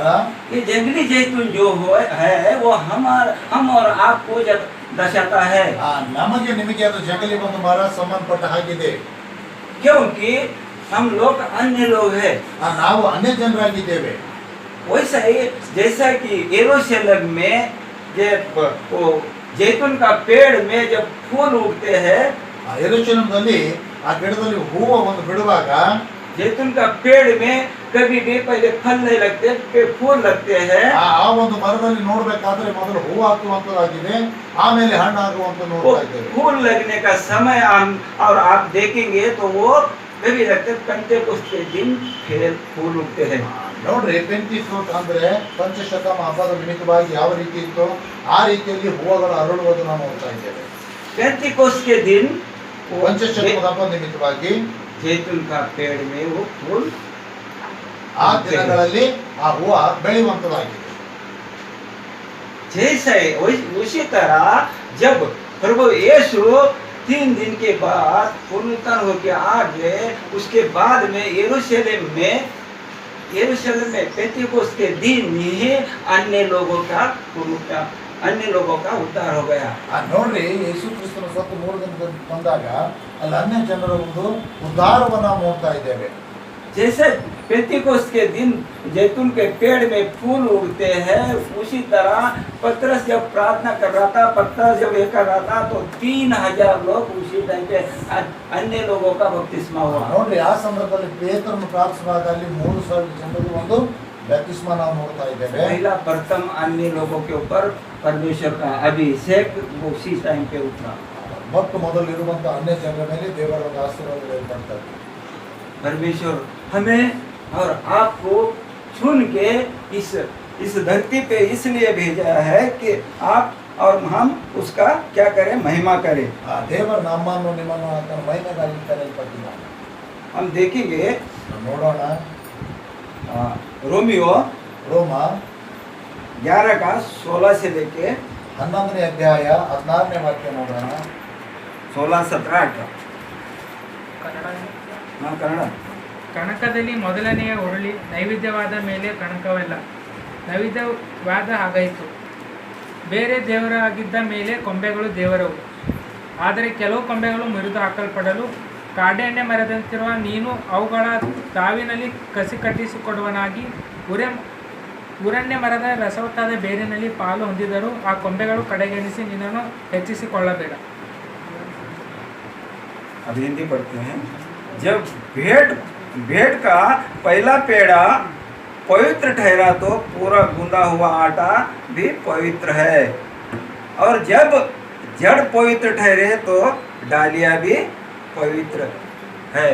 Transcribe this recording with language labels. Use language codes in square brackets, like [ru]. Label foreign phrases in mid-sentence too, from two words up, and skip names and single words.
[hi] ये जंगली जैतून जो है वो हम और आपको दर्शाता है, [kn] ನಮಗೆ ನಿಮಗೆ ಅದು ಜಂಗಲಿ ಒಂದು ಮರ ಸಂಬಂಧಪಟ್ಟ ಹಾಗಿದೆ. [hi] क्योंकि हम लोग अन्य लोग हैं। [kn] ನಾವು ಅನ್ಯ ಜನರಾಗಿದ್ದೇವೆ. [hi] वैसा ही जैसा कि यरूशलेम में जब वो जैतून का पेड़ में जब फूल उगते हैं, [kn] ಯೆರೂಸಲೇಮಿನಲ್ಲಿ ಆ ಗಿಡದಲ್ಲಿ ಹೂವು ಒಂದು ಬಿಡುವಾಗ [hi] जैतून का पेड़ में कभी भी पहले फल नहीं लगते, फिर फूल लगते हैं। [kn] ಆ ಒಂದು ಮರದಲ್ಲಿ ನೋಡ್ಬೇಕಾದ್ರೆ ಮೊದಲು ಹೂವು ಹಾಕುವಂತದ್ದಾಗಿದೆ, ಆಮೇಲೆ ಹಣ್ಣು ಆಗುವಂತ [hi] वो [kn] ನೋಡ್ತಾ ಇದ್ದೇವೆ. [hi] फूल लगने का समय और आप देखेंगे तो वो कभी लगते पेंटेकोस्त के दिन फिर फूल उगते हैं। [kn] ನೋಡ್ರಿ ಪೆಂಟಿಕೋಸ್ಟ್ ಅಂದ್ರೆ ಪಂಚಶತಮ ಹಬ್ಬದ ನಿಮಿತ್ತವಾಗಿ ಯಾವ ರೀತಿ ಇತ್ತು ಆ ರೀತಿಯಲ್ಲಿ ಹೂವುಗಳು ಅರಳುವುದು ನಾವು ನೋಡ್ತಾ ಇದ್ದೇವೆ. [hi] पेंटेकोस्त के दिन [kn] ಪಂಚಶತಮದ ಹಬ್ಬದ ನಿಮಿತ್ತವಾಗಿ [hi] जैतून का पेड़ में वो फूल [kn] ಆ ದಿನಗಳಲ್ಲಿ ಆ ಹೂವು ಬೆಳೆಯುವಂತದ್ದಾಗಿದೆ. [hi] जैसे उसी तरह जब प्रभु यीशु 3 दिन के बाद पुनरुत्थान होकर आ गए, उसके बाद में यरूशलेम में पेंटेकोस्त के दिन ही अन्य लोगों का पुनरुत्थान, अन्य लोगों का उद्धार हो गया। [kn] ನೋಡ್ರಿ ಯೇಸು ಕ್ರಿಸ್ತನ ಸತ್ತು 3 ದಿನ ಬಂದಾಗ ಅಲ್ಲಿ ಅನ್ಯ ಜನರ ಒಂದು ಉದ್ಧಾರವನ್ನು ನಾವು ನೋಡ್ತಾ ಇದ್ದೇವೆ. [hi] जैसे पेंतीकोस्त के दिन जैतून के पेड़ में फूल उगते हैं, उसी तरह पतरस जब प्रार्थना कर रहा था, पतरस जब ये कर रहा था, तो 3000 लोग उसी टाइम पे अन्य लोगों का बपतिस्मा हुआ। [kn] ನೋಡ್ರಿ ಆ ಸಂದರ್ಭದಲ್ಲಿ ಪೇತ್ರನು ಪ್ರಾರ್ಥಿಸುವಾಗ ಅಲ್ಲಿ 3000 ಜನರಿಗೆ ಒಂದು ಬ್ಯಾಪ್ತಿಸ್ಮ ನಾವು ನೋಡ್ತಾ ಇದ್ದೇವೆ. [hi] पहला प्रथम अन्य लोगों के ऊपर परमेश्वर का अभिषेक उसी टाइम पे उठा। [kn] ಮೊಟ್ಟ ಮೊದಲು ಇರುವಂತ ಅನ್ಯ ಜನರ ಮೇಲೆ ದೇವರ ಒಂದು ಆಶೀರ್ವಾದ ಇರುವಂತದ್ದು. [hi] परमेश्वर हमें और आपको चुन के इस धरती पे इसलिए भेजा है कि आप और हम उसका क्या करें, महिमा करें। [kn] ಆ ದೇವರ ನಮ್ಮನ್ನು ನಿಮ್ಮನ್ನು ಆತನ ಮಹಿಮೆಗಾಗಿ ಕರೆಯಲ್ಪಟ್ಟಿದ್ದಾನೆ. [hi] हम देखेंगे [kn] ನೋಡೋಣ [hi] रोमियो [kn] ರೋಮ [hi] 11 का 16 से लेके [kn] 11ನೇ ಅಧ್ಯಾಯ 16ನೇ ವಾಕ್ಯ ನೋಡೋಣ. [hi] 16, 17, 18 हाँ कन्नड़। [kn] ಕಣಕದಲ್ಲಿ ಮೊದಲನೆಯ ಉರುಳಿ ನೈವೇದ್ಯವಾದ ಮೇಲೆ ಕಣಕವಲ್ಲ, ನೈವೇದ್ಯವಾದ ಹಾಗಾಯಿತು. ಬೇರೆ ದೇವರಾಗಿದ್ದ ಮೇಲೆ ಕೊಂಬೆಗಳು ದೇವರವು. ಆದರೆ ಕೆಲವು ಕೊಂಬೆಗಳು ಮುರಿದು ಹಾಕಲ್ಪಡಲು ಕಾಡೆಣ್ಣೆ ಮರದಂತಿರುವ ನೀನು ಅವುಗಳ ತಾವಿನಲ್ಲಿ ಕಸಿ ಕಟ್ಟಿಸಿಕೊಡುವನಾಗಿ ಉರಣ್ಯ ಮರದ ರಸವತ್ತಾದ ಬೇರಿನಲ್ಲಿ ಪಾಲು ಹೊಂದಿದರೂ ಆ ಕೊಂಬೆಗಳು ಕಡೆಗಣಿಸಿ ನಿನ್ನನ್ನು ಹೆಚ್ಚಿಸಿಕೊಳ್ಳಬೇಡ. [hi] अब हिंदी पढ़ते हैं। जब भेड़ का पहला पेड़ा पवित्र ठहरा तो पूरा गूंदा हुआ आटा भी पवित्र है, और जब जड़ पवित्र ठहरे तो डालिया भी पवित्र है।